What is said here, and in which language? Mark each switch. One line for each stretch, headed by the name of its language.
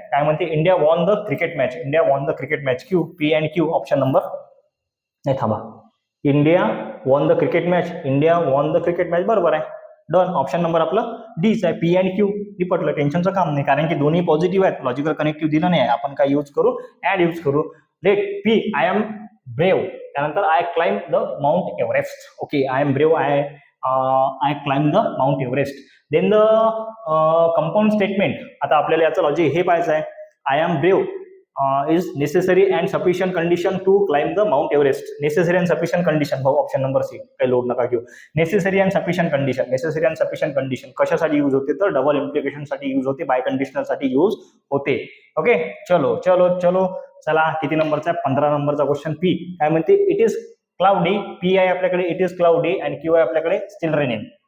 Marathi: काय म्हणते,
English: India won the cricket match, Q, P and Q, option number नाही, थांबा, India won the cricket match,
Marathi: बरोबर आहे.
English: Done.
Marathi: ऑप्शन नंबर आपलं डीच आहे, पी अँड क्यू. निपटलं, टेन्शनचं काम नाही, कारण की दोन्ही पॉझिटिव्ह आहेत, लॉजिकल कनेक्टिव्ह दिलं नाही, आपण काय यूज करू, ऍड यूज करू.
English: Let P I am brave. त्यानंतर I climb the Mount Everest. Okay, I am brave, I climb the Mount Everest. Then the compound statement.
Marathi: आता आपल्याला याचं लॉजिक हे पाहायचं आहे.
English: I am brave is necessary and sufficient condition to climb the Mount Everest. Necessary and sufficient condition,
Marathi: भाऊ option number C, काही load नका घेऊ. नेसेसरी अँड सफिशियंट कंडिशन कशासाठी यूज होते, तर डबल इम्प्लिकेशन साठी यूज होते, बाय कंडिशनल साठी यूज होते. ओके, चलो चला, किती नंबरचा आहे, 15 नंबरचा क्वेश्चन. पी काय म्हणते,
English: It is cloudy.
Marathi: पी आहे आपल्याकडे, इट इज क्लाउडी, आणि क्यू आहे आपल्याकडे,
English: Still raining.